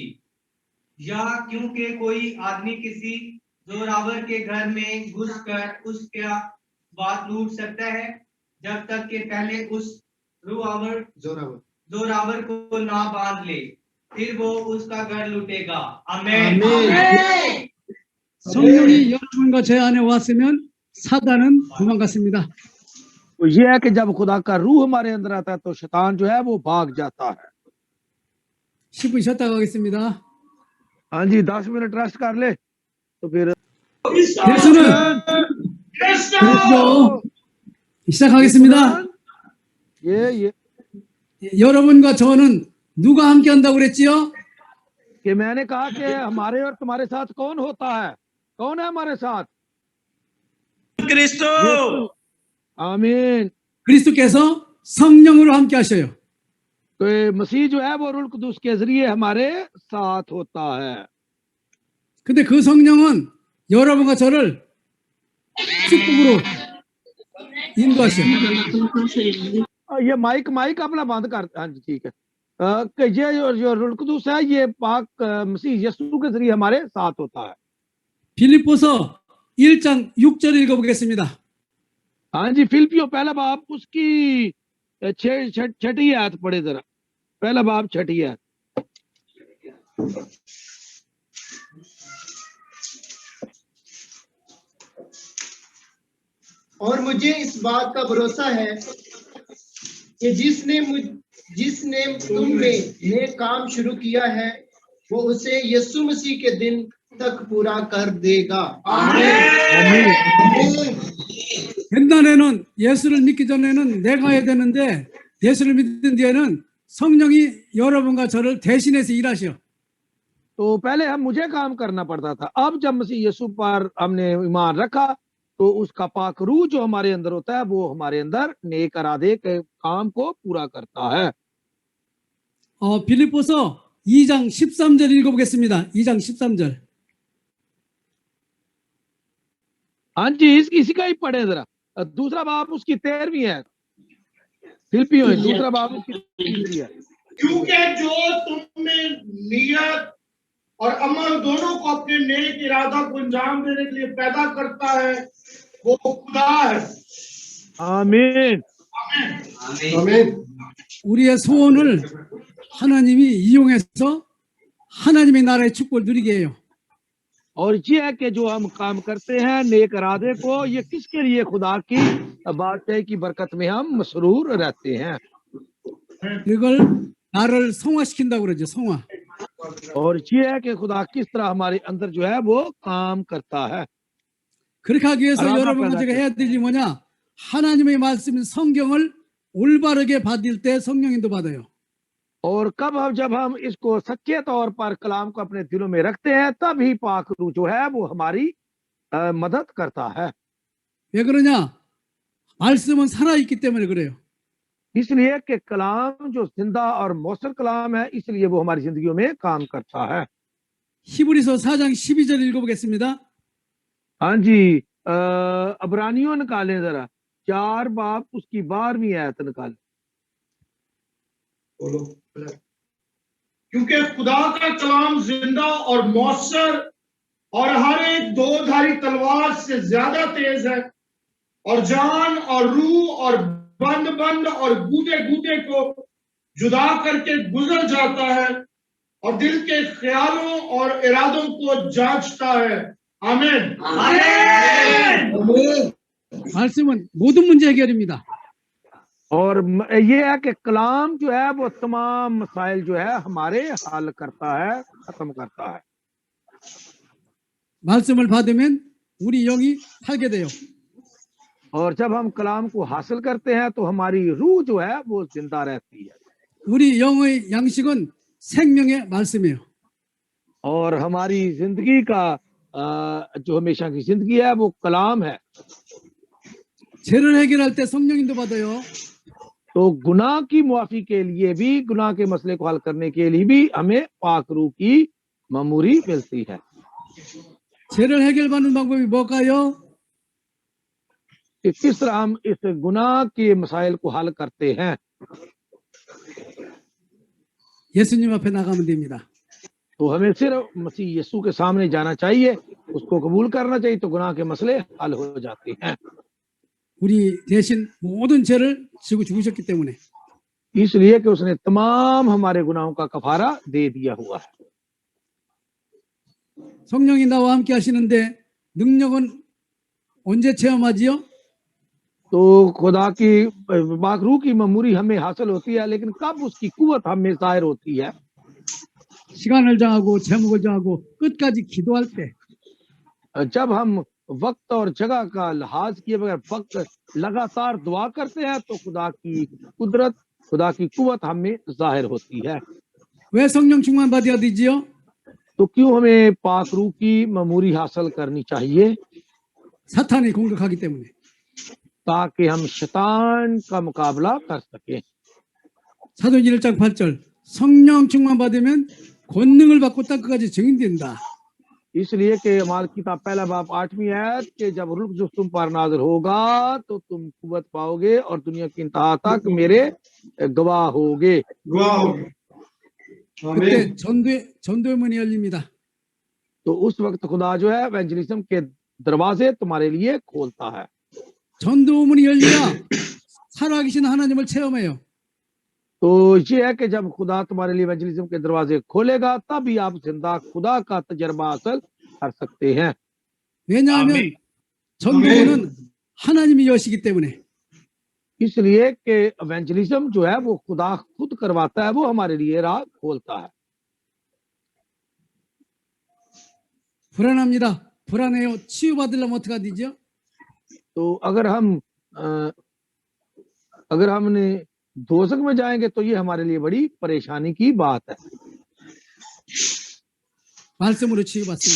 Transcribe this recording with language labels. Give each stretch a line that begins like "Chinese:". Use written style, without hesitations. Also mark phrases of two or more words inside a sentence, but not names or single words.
Urdu: یا کیونکہ کوئی آدمی کسی زورآور کے گھر میں گھس کر اس کا بات لوٹ سکتا ہے جب تک کہ پہلے اس زورآور کو نہ باندھ لے، پھر وہ اس کا گھر لوٹے گا. आमीन।
Korean: 성령이 여러분과 제 안에 왔으면 사단은 도망갔습니다.
Urdu: تو یہ ہے کہ جب خدا کا روح ہمارے اندر آتا ہے تو شیطان جو ہے وہ بھاگ جاتا ہے.
Korean: 10분 쉬었다 가겠습니다.
Urdu: ہاں جی، 10 منٹ ریسٹ کر لے تو پھر
Korean: 예수는 그리스도 시작하겠습니다.
Urdu: ये
Korean: 여러분과 저는 누가 함께 한다고 그랬지요?
Urdu: کہ میں نے کہا کہ ہمارے اور تمہارے ساتھ کون ہوتا ہے، کون ہے ہمارے ساتھ? क्रिस्टो। आमीन।
Korean: 그리스도께서 성령으로 함께 하셔요.
Urdu: تو یہ مسیح جو ہے وہ روح قدس کے ذریعے ہمارے ساتھ ہوتا ہے.
Korean: 근데 그 성령은 여러분과 저를 축복으로 인도하셔요.
Urdu: یہ مائیک اپنا بند کر۔ ہاں جی، ٹھیک ہے. کہ یہ جو روح قدس ہے یہ پاک مسیح یسوع کے ذریعے ہمارے ساتھ ہوتا ہے.
Korean: 빌립보서 1장 6절 읽어보겠습니다.
Urdu: ہاں جی، فلپیوں پہلا باب اس کی 6ٹھی آیت پڑھے ذرا. پہلا باب 6ٹھی آیت. اور مجھے اس بات کا بھروسہ ہے کہ جس نے تم میں نیک کام شروع کیا ہے وہ اسے یسوع مسیح کے دن تک پورا کر دے گا. आमीन।
Korean: 옛날에는 예수를 믿기 전에는 내가 해야 되는데 예수를 믿은 뒤에는 성령이 여러분과 저를 대신해서 일하셔.
Urdu: تو پہلے ہم مجھے کام کرنا پڑتا تھا، اب جب مسیح یسوع پر ہم نے ایمان رکھا تو اس کا پاک روح جو ہمارے اندر ہوتا ہے وہ ہمارے اندر نیک ارادے کے کام کو پورا کرتا ہے.
Korean: 빌립보서 2장 13절 읽어보겠습니다. 2장 13절.
Urdu: ہاں جی، اسی کا ہی پڑھے ذرا. دوسرا باب اس کی 13ویں ہے. فلپیوں دوسرا باب اس کی 13ویں ہے. کیونکہ جو تم میں نیت اور عمل دونوں کو اپنے نیک ارادہ کو انجام دینے کے لیے پیدا کرتا ہے وہ خدا ہے. आमीन। आमीन।
Korean: 우리의 소원을 하나님이 이용해서 하나님의 나라의 축복을 누리게 해요.
Urdu: اور یہ ہے کہ جو ہم کام کرتے ہیں نیک ارادے کو، یہ کس کے لیے? خدا کی بادشاہی کی برکت میں ہم مسرور رہتے ہیں.
Korean: 이걸 나를 성화시킨다고 그러죠. 성화.
Urdu: اور یہ ہے کہ خدا کس طرح ہمارے اندر جو ہے وہ کام کرتا ہے.
Korean: 그렇게 하기 위해서 알아봐, 여러분과 알아봐. 제가 해야 될 일이 뭐냐? 하나님의 말씀 성경을 올바르게 받을 때 성령인도 받아요.
Urdu: اور جب ہم اس کو سچے طور پر کلام کو اپنے دلوں میں رکھتے ہیں، تب ہی پاک روح جو ہے وہ ہماری مدد کرتا ہے.
Korean: 왜 그러냐? 말씀은 살아있기 때문에 그래요.
Urdu: اس لیے کہ کلام جو زندہ اور موثر کلام ہے، اس لیے وہ ہماری زندگیوں میں کام کرتا ہے.
Korean: 히브리서 4장 12절 읽어보겠습니다.
Urdu: ہاں جی، عبرانیوں نکالیں ذرا، 4 باب اس کی 12ویں آیت نکالیں. کیونکہ خدا کا کلام زندہ اور موثر اور ہر ایک دو دھاری تلوار سے زیادہ تیز ہے اور جان اور روح اور بند اور گودے کو جدا کر کے گزر جاتا ہے اور دل کے خیالوں اور ارادوں کو جانچتا ہے. आमीन।
Korean: 말씀은 모든 문제 해결입니다.
Urdu: اور یہ ہے کہ کلام جو ہے وہ تمام مسائل جو ہے ہمارے حل کرتا ہے، ختم کرتا ہے.
Korean: 말씀을 받으면 우리 영이 살게 돼요.
Urdu: اور جب ہم کلام کو حاصل کرتے ہیں تو ہماری روح جو ہے وہ زندہ رہتی ہے.
Korean: 우리 영의 양식은 생명의 말씀이에요.
Urdu: اور ہماری زندگی کا جو ہمیشہ کی زندگی ہے وہ کلام ہے.
Korean: 죄를 해결할 때 성령인도 받아요.
Urdu: تو گناہ کی معافی کے لیے بھی، گناہ کے مسئلے کو حل کرنے کے لیے بھی ہمیں پاک روح کی معموری ملتی ہے.
Korean: 죄를 해결받는 방법이 뭘까요?
Urdu: کہ کس طرح ہم اس گناہ کے مسائل کو حل کرتے ہیں.
Korean: 예수님 앞에 나가면 됩니다.
Urdu: تو ہمیں صرف مسیح یسوع کے سامنے جانا چاہیے، اس کو قبول کرنا چاہیے، تو گناہ کے مسئلے حل ہو جاتے ہیں.
Korean: 우리 대신 모든 죄를 지고 죽으셨기 때문에.
Urdu: اس لیے کہ اس نے تمام ہمارے گناہوں کا کفارہ دے دیا ہوا ہے.
Korean: 성령이 나와 함께 하시는데 능력은 언제 체험하지요?
Urdu: تو خدا کی پاک روح کی معموری ہمیں حاصل ہوتی ہے، لیکن کب اس کی قوت ہمیں ظاہر ہوتی ہے?
Korean: 시간을 정하고 제목을 정하고 끝까지 기도할 때.
Urdu: جب ہم وقت اور جگہ کا لحاظ کیے بغیر وقت لگاتار دعا کرتے ہیں تو خدا کی قدرت، خدا کی قوت ہمیں ظاہر ہوتی ہے.
Korean: 왜 성령 충만 받아야 되지요?
Urdu: تو کیوں ہمیں پاک روح کی معموری حاصل کرنی چاہیے?
Korean: 사탄이 공격하기 때문에.
Urdu: تاکہ ہم شیطان کا مقابلہ کر سکیں.
Korean: 사도행전 1장 8절 성령 충만 받으면 권능을 받고 땅끝까지 증인된다.
Urdu: اس لیے کہ اعمال کتاب پہلا باب 8ویں آیت کے جب روح جو تم پر نازل ہوگا تو تم قوت پاؤ گے اور دنیا کی انتہا تک میرے گواہ ہوگے.
Korean: 그때 전도의 문이 열립니다.
Urdu: تو اس وقت خدا جو ہے ایونجلزم کے دروازے تمہارے لیے کھولتا ہے.
Korean: 전도 문이 열리야 살아계신 하나님을 체험해요.
Urdu: تو یہ ہے کہ جب خدا تمہارے لیے ایونجلزم کے دروازے کھولے گا تبھی آپ زندہ خدا کا تجربہ حاصل کر سکتے ہیں.
Korean: 왜냐하면 아멘. 전도는 하나님이 여시기 때문에.
Urdu: اس لیے کہ ایونجلزم جو ہے وہ خدا خود کرواتا ہے، وہ ہمارے لیے راہ کھولتا ہے.
Korean: 불안합니다. 불안해요. 치유받으려면 어떻게 해야 되죠?
Urdu: تو اگر ہم نے دوزخ میں جائیں گے تو یہ ہمارے لیے بڑی پریشانی کی بات ہے.
Korean: 말씀으로 치유받습니다.